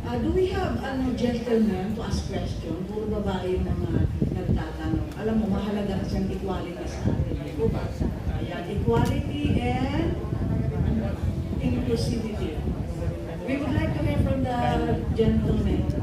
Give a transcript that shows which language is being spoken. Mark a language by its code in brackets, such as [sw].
[en] Do we have gentlemen to ask question? [tl] Puro babae yung mga nagtatanong. Alam mo, mahalaga kasi ang equality sa atin. Ayan, [en] equality and inclusivity. We would like to hear from the gentlemen.